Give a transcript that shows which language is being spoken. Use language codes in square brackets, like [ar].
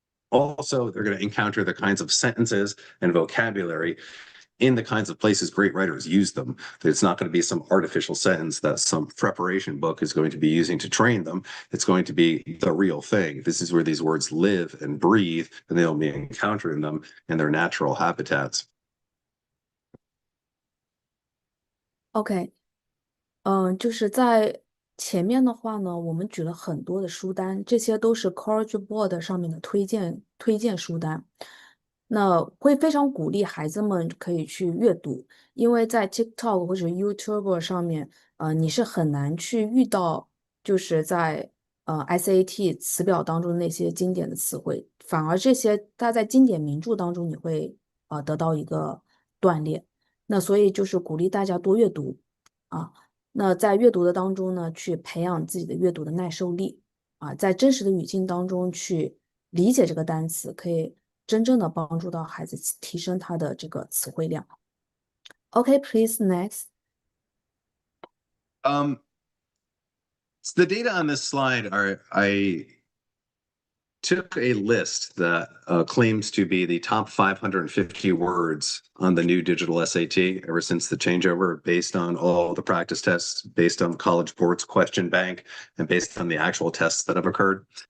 [en] Also, they're going to encounter the kinds of sentences and vocabulary in the kinds of places great writers use them. It's not going to be some artificial sentence that some preparation book is going to be using to train them. It's going to be the real thing. This is where these words live and breathe, and they'll be encountering them in their natural habitats. [zh] OK，就是在前面的话呢，我们举了很多的书单，这些都是 College Board 上面的推荐书单。那会非常鼓励孩子们可以去阅读，因为在 TikTok 或者 YouTube 上面，你是很难去遇到，就是在SAT 词表当中那些经典的词汇，反而这些它在经典名著当中你会得到一个锻炼。那所以就是鼓励大家多阅读啊。那在阅读的当中呢，去培养自己的阅读的耐受力啊，在真实的语境当中去理解这个单词，可以真正的帮助到孩子提升他的这个词汇量。 [en] OK, please next. Um, so the data on this slide are, I took a list that claims to be the top 550 words on the new digital SAT ever since the changeover, based on all the practice tests, based on College Board's question bank, and based on the actual tests that have occurred.